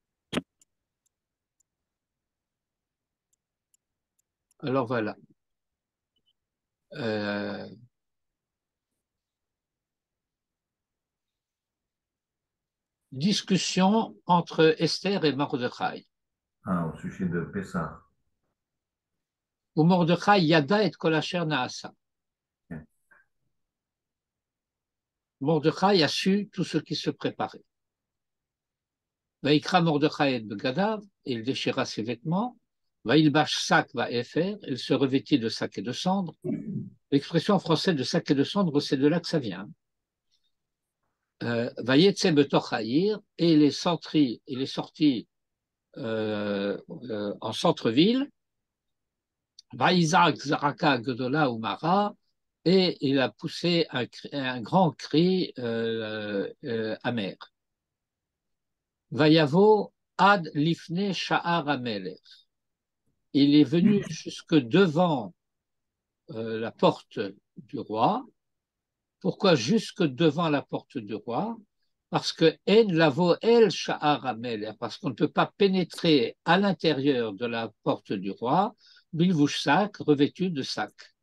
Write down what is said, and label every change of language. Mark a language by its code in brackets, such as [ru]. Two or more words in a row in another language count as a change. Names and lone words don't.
[fr] Alors voilà. Discussion entre Esther et Mordechai. Au sujet de Pessah. [he] ומרדכי ידע את כל אשר נעשה. [fr] Mordechai a su tout ce qui se préparait. [he] ויקרע מרדכי את בגדיו, [fr] il déchira ses vêtements. [he] וילבש שק ואפר, [fr] il se revêtit de sac et de cendre. L'expression française de sac et de cendre, c'est de là que ça vient. [he] ויצא בתוך העיר, [fr] et il est sorti en centre-ville. [he] ויזעק זעקה גדולה ומרה, [fr] et il a poussé un grand cri amer. [he] ויבא עד לפני שער המלך. [fr] Il est venu jusque devant la porte du roi. Pourquoi jusque devant la porte du roi? Parce que [he] אין לבוא אל שער המלך, [fr] parce qu'on ne peut pas pénétrer à l'intérieur de la porte du roi, [he] בלבוש שק, [fr] revêtu de sac.